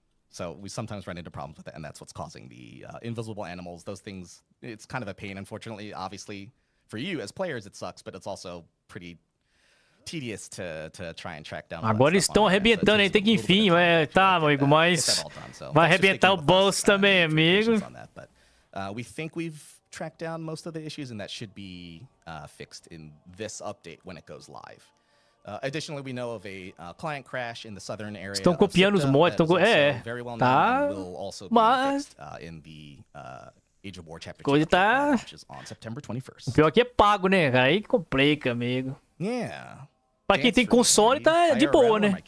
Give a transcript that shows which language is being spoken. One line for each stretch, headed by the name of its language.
English: So we sometimes run into problems with it, and that's what's causing the invisible animals. Those things, it's kind of a pain, unfortunately. Obviously, for you as players, it sucks, but it's also pretty tedious to try and track down.
Portuguese: Agora eles estão arrebentando aí, tem que enfim, tá, amigo, mas vai arrebentar o bolso também, amigo.
English: We think we've tracked down most of the issues, and that should be fixed in this update when it goes live. Additionally, we know of a client crash in the southern area.
Portuguese: Estão copiando os mods, tá, mas
English: in the Age of War Chapter 2,
Portuguese: coisa tá.
English: which is on September 21st.
Portuguese: O pior que é pago, né? Aí complica, amigo.
English: Yeah.
Portuguese: Pra quem tem console tá de boa, né?